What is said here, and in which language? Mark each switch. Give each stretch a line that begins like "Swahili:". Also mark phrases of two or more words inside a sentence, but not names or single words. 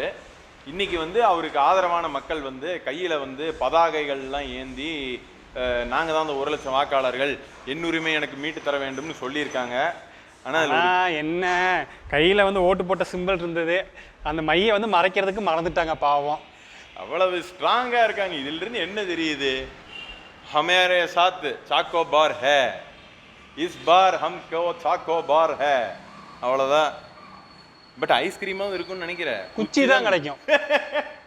Tamil: இன்னைக்கு வந்து அவருக்கு ஆதரவான மக்கள் வந்து கையில் வந்து பதாகைகள்லாம் ஏந்தி நாங்கள் தான் அந்த 1 லட்சம் வாக்காளர்கள், என் உரிமை எனக்கு மீட்டு தர வேண்டும்னு சொல்லியிருக்காங்க. ஆனா அதுல என்ன கையில வந்து ஓட்டு போட்ட சிம்பிள் இருந்தது, அந்த மையை வந்து மறைக்கிறதுக்கு மறந்துட்டாங்க பாவம். அவ்வளவு ஸ்ட்ராங்கா இருக்காங்க. இதுல இருந்து என்ன தெரியுது?
Hindi: हमारे साथ चाको बार है, इस बार हमको चाको बार है.
Tamil: அவ்வளவுதான். பட் ஐஸ்கிரீமாவும் இருக்கும்னு நினைக்கிறேன். குச்சி தான் கிடைக்கும்.